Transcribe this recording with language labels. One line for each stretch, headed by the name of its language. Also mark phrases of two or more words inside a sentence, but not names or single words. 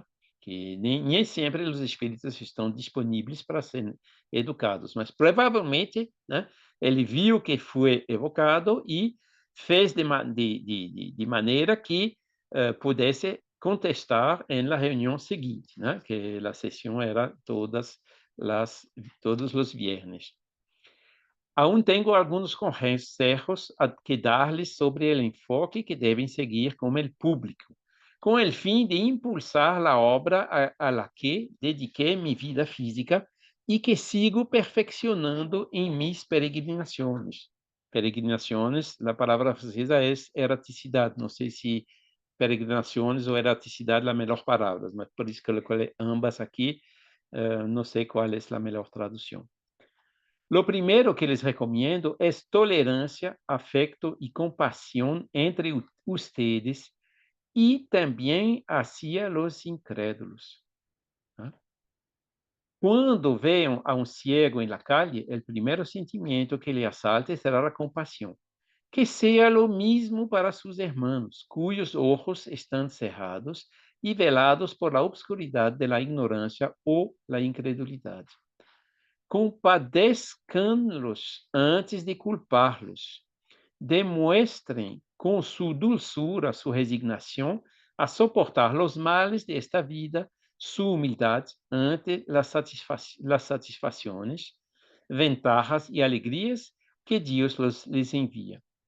Portuguese: Que nem sempre os espíritos estão disponíveis para serem educados, mas provavelmente, né, ele viu que foi evocado e fez de maneira que pudesse contestar na reunião seguinte, né? Que a sessão era todos os viernes.
Spanish: Aún tengo algunos consejos que darles sobre el enfoque que deben seguir con el público, con el fin de impulsar la obra a la que dediqué mi vida física y que sigo perfeccionando en mis peregrinaciones. Peregrinaciones, la palabra francesa es erraticidad.
Portuguese: No sé si peregrinações ou erraticidade a melhor palavra, mas por isso que eu coloquei ambas aqui, não sei qual é a melhor tradução.
Spanish: Lo primero que les recomiendo es tolerancia, afecto y compasión entre ustedes y también hacia los incrédulos.
Portuguese: Quando veam a um ciego em
Spanish: la calle,
Portuguese: o primeiro sentimento que lhe asalte será a compaixão. Que seja
Spanish: lo mismo para sus hermanos, cuyos ojos están cerrados y velados por la obscuridad de la ignorancia o la incredulidad. Compadezcan-los antes de culpar-los. Demuestren con su dulzura, su resignación a soportar los males de esta vida, su humildad ante las satisfacciones, ventajas y alegrías que Dios les envía.